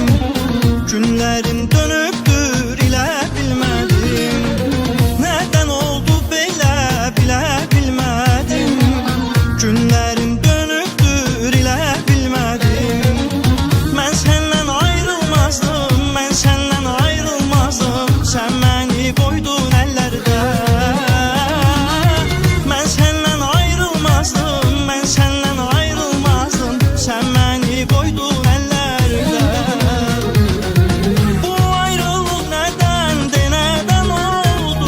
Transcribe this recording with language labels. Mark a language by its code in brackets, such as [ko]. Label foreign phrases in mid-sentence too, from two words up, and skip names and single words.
[az] Günlərim dönübdür ilə bilmədim. [tr] Nereden oldu [az] belə bilə bilmədim. Günlərim dönübdür ilə bilmədim. [tr] Ben senden ayrılmazdım, ben senden ayrılmazdım. Sen beni koydun ellerde. Ben senden ayrılmazdım, ben senden ayrılmazdım. Sen beni koydun ellerde. Bu ayrılık neden de neden oldu?